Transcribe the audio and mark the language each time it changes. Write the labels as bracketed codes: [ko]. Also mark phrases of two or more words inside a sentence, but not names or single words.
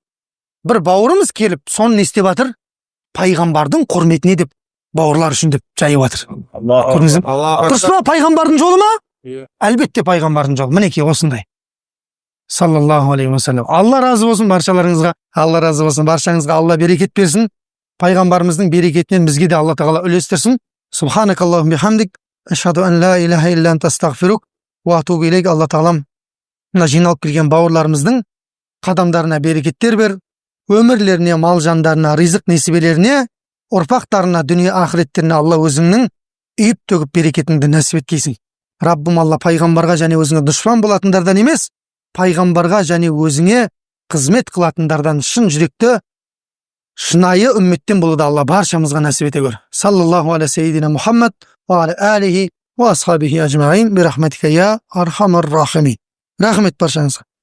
[kk] Бір бауырымыз келіп, соны не істеп жатыр? Пайғамбардың құрметіне деп, бауырлар үшін деп жайып жатыр. Көрдіңіз бе? Дұрыс па? Пайғамбардың жолы ма? Әлбетте пайғамбардың жолы. Мінекей осындай. [ar] صلى الله عليه وسلم. [kk] Алла разы болсын баршаларыңызға. Алла разы болсын баршаңызға. Алла берекет берсін. Пайғамбарымыздың берекетінен бізге де Алла тағала үлестірсін. [ar] سبحانك اللهم بحمدك أشهد أن لا إله إلا أنت أستغفرك وأتوب إليك. [kk] Алла тағалам мына жиналып келген бауырларымыздың қадамдарына берекеттер бер, өмірлеріне, мал жандарына, ризық несібелеріне, ұрпақтарына, дүние ақыреттеріне Алла өзіңнің үйіп төгіп берекетіңді нәсіп еткейсің. Раббым Алла пайғамбарға және өзіңе дұшпан болатындардан емес, пайғамбарға және өзіңе қызмет қылатындардан шын жүректі, шынайы үмметтен болуды Алла баршамызға нәсіп ете көр. [ar] صلى الله على سيدنا محمد وعلى آله وأصحابه أجمعين برحمتك يا أرحم الراحمين. [kk] Рахмет баршаңызға.